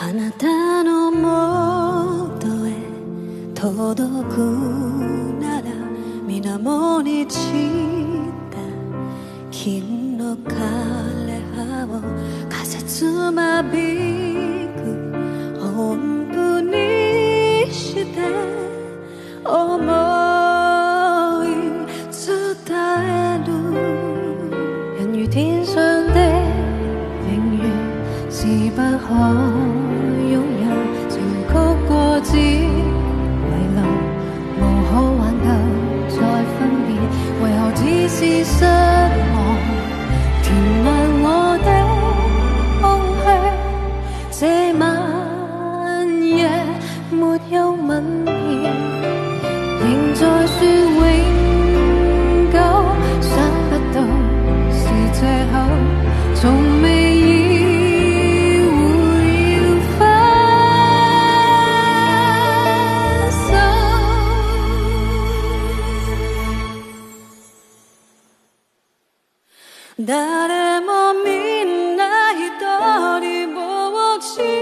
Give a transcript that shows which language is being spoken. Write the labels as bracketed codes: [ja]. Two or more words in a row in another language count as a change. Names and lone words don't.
[ja] たのもとへ届くなら水面に散った金の枯れ葉を風つまびく音符にして思い伝える [yue] 人如天上的明月是不可擁有曾曲過只遺留無可挽救再分別為何只是失望填滿我的空虛這晚夜沒有吻別仍在說永久想不到是藉口從未意會要分 [ja] 手誰もみんな一人ぼっち